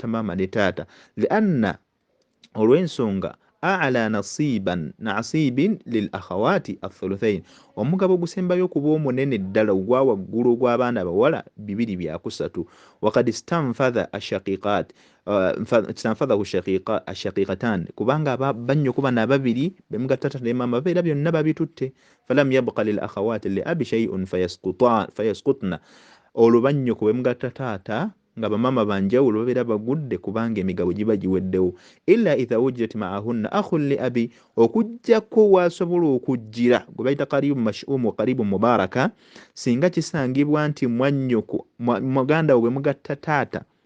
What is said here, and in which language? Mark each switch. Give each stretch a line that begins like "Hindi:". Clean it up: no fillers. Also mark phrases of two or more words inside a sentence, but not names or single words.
Ganda: maama ne taata lianna olw'ensonga
Arabic: أعلى نصيب للأخوات الثلثين
Ganda: omugabo gusembayo okuba omunene ddala ogwa waggulu ogw'abaana bawala 2/3 waqad
Arabic: استنفذ الشقيقات استنفذه الشقيقتان
Ganda: kubanga bannyoko bana babiri be mugatta taata ne maama babeera byonna babitutte
Arabic: فلم يبق للأخوات لأب شيء فيسقطن
Ganda: olwo bannyoko bwe mugatta taata nga bamama banjawulo babeera bagudde kubanga emigabo giba giweddewo
Arabic: إلا إذا وجدت معهن أخ لأب
Ganda: okujjako waasobola okujjira gwe bayita
Arabic: قريب مشؤوم وقريب مبارك
Ganda: singa kisangibwa nti mwannyoko muganda we bwe mugatta taata